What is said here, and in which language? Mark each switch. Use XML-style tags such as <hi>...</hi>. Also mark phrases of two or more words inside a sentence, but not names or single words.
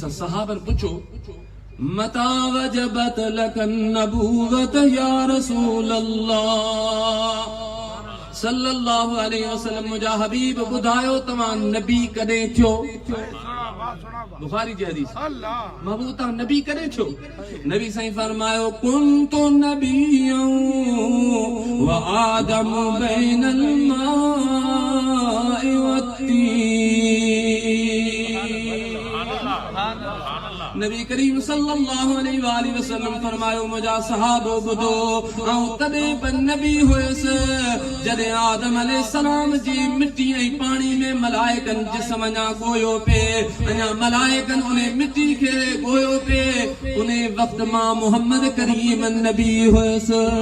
<sd>आहे सहाबन पुछो</sd> <ar>متى وجبت لك النبوة يا رسول الله صلى الله عليه وسلم</ar> <sd>मुंहिंजा हबीब ॿुधायो तव्हां नबी कॾहिं थियो बुखारी जी हदीस महबूब तव्हां नबी कॾहिं थियो नबी साईं फरमायो</sd> <ar>كنت نبيا وآدم بين</ar> <sd>माइ नबी करीम</sd> <ar>صلى الله عليه وسلم</ar> <sd>फरमायो मुंहिंजा सहाबो ॿुधो ऐं तॾहिं बि नबी हुयसि जॾहिं आदम अलैहिस्सलाम जी मिट्टी ऐं पाणी में मलाइकन जिस्म अञा ॻोयो पिए अञा मलाइकन उन मिट्टी खे ॻोयो पिए उन वक़्त मां मोहम्मद करीम नबी हुयसि</sd>